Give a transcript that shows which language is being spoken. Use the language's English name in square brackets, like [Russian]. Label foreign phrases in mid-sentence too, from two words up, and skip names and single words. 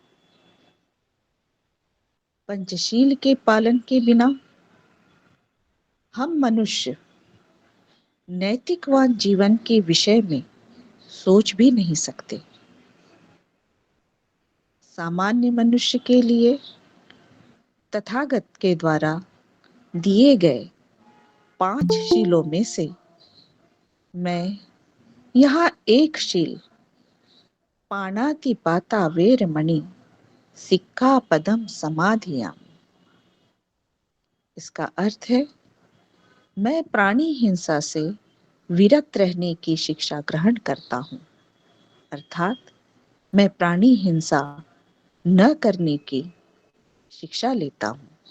[Hindi] पंचशील के पालन के बिना हम मनुष्य नैतिकवान जीवन के विषय में सोच भी नहीं सकते. सामान्य मनुष्य के लिए तथागत के द्वारा दिए गए 5 शीलों में से मैं यहाँ एक शील [Pali] पाणातिपाता वेरमणि सिक्खापदम समाधियामि, [Hindi] इसका अर्थ है मैं प्राणी हिंसा से विरत रहने की शिक्षा ग्रहण करता हूँ. अर्थात मैं प्राणी हिंसा न करने की शिक्षा लेता हूँ.